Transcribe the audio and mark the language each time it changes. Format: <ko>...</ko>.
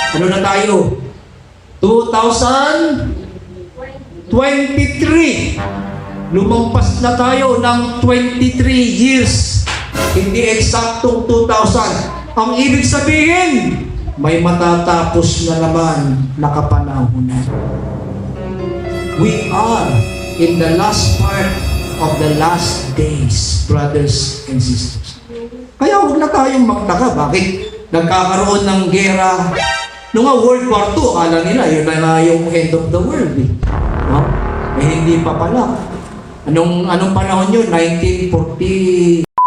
<tl>Ano na tayo? 2023. Lumampas na tayo ng 23 years. Hindi eksaktong 2,000. Ang ibig sabihin, may matatapos na naman na kapanahunan.</tl> <en>We are in the last part of the last days, brothers and sisters.</en> <tl>Kaya huwag na tayong magtaka. Bakit nagkakaroon ng gera? Noong nga World War II, akala nila yun na yung</tl> <en>end of the world.</en> <tl>No? Eh hindi pa pala. Anong panahon yun? 1940...</tl>